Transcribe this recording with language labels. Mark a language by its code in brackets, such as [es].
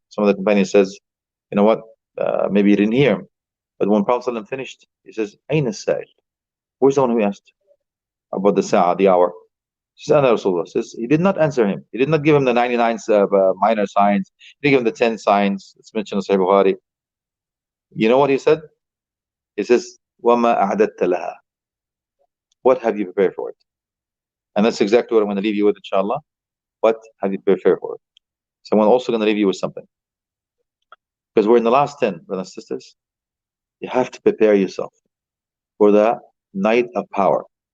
[en] Some of the companions says, you know what? Maybe he didn't hear him. But when Prophet finished, he says, [ar] Aina sa'il? [en] Where's the one who asked about the sa'a, the hour? He says, [ar] Ana Rasulullah. [en] Says, he did not answer him. He did not give him the 99 minor signs. He didn't give him the 10 signs. It's mentioned in Sahih Bukhari. You know what he said? He says, [ar] وَمَا أَعْدَدْتَ لَهَا. [en] What have you prepared for it? And that's exactly what I'm going to leave you with, inshallah. What have you prepared for it? So I'm also going to leave you with something. Because we're in the last 10, brothers and sisters. You have to prepare yourself for the night of power.